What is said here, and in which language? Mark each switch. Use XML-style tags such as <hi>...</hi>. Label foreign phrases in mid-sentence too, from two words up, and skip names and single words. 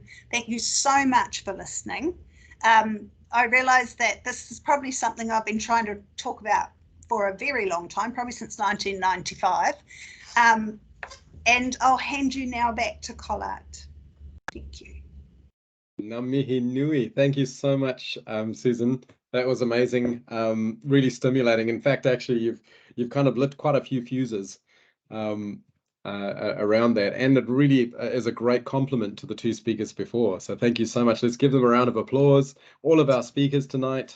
<en>Thank you so much for listening. I realise that this is probably something I've been trying to talk about for a very long time, probably since 1995. And I'll hand you now back to Colart. Thank you.</en> <mi>Ngā mihi nui.</mi> <en>Thank you so much, Susan. That was amazing. Really stimulating. In fact, actually, you've kind of lit quite a few fuses around that, and it really is a great compliment to the two speakers before. So thank you so much. Let's give them a round of applause. All of our speakers tonight.</en>